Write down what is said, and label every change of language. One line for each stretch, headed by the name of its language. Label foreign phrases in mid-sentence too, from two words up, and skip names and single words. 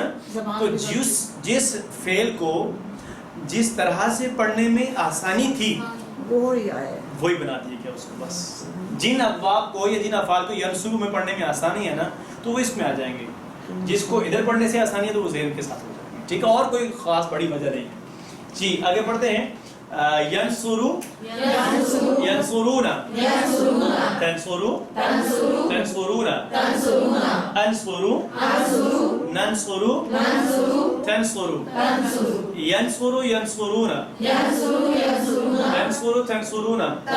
Urdu: تو جس فعل کو جس طرح سے پڑھنے میں آسانی تھی وہی آیا ہے. وہی بنا دیے کیا اس کو. بس جن ابواب کو یا جن افعال کو ینصر میں پڑھنے میں آسانی ہے نا، تو وہ اس میں آ جائیں گے. جس کو ادھر پڑھنے سے آسانی ہے تو وہ زیر کے ساتھ ہو جائیں گے، ٹھیک ہے. اور کوئی خاص بڑی وجہ نہیں ہے. جی، آگے بڑھتے ہیں.
Arabic: ینصرو ینصرونا تنصرو تنصرونا انصرو ننصرو تنصرو ینصرو ینصرونا تنصرو تنصرونا